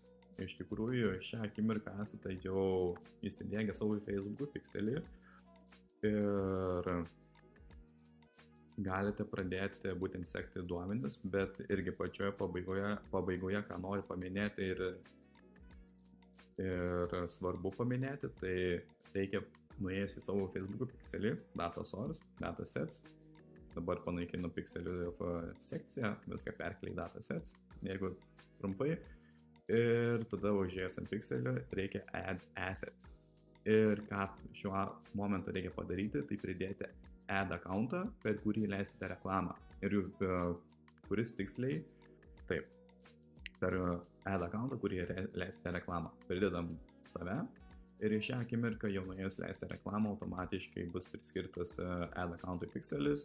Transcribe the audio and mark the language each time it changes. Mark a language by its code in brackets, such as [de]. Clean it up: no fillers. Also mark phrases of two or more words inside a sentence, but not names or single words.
[lt] Iš tikrųjų, šią akimirką esate jau įsidėgę savo Facebook pixelį ir galite pradėti būtent sekti duomenis, bet irgi pačioje pabaigoje ką noriu paminėti ir svarbu paminėti, tai reikia nuėjus į savo Facebook pixelį, [en] data source, data sets, [lt] dabar panaikinu pixelių sekciją, viską perkeliai [en] data sets, [lt] jeigu trumpai. Ir tada užėjus ant pixelio reikia [en] add assets. [lt] Ir ką šiuo momentu reikia padaryti, tai pridėti [en] add accountą, [lt] per kurį leisite reklamą. Ir kuris tiksliai, taip, per [en] add accountą, [lt] kurį leisite reklamą. Pridedam save ir į šią akimirką jau nuėjus leisite reklamą, automatiškai bus priskirtas [en] add accountui [lt] pixelis.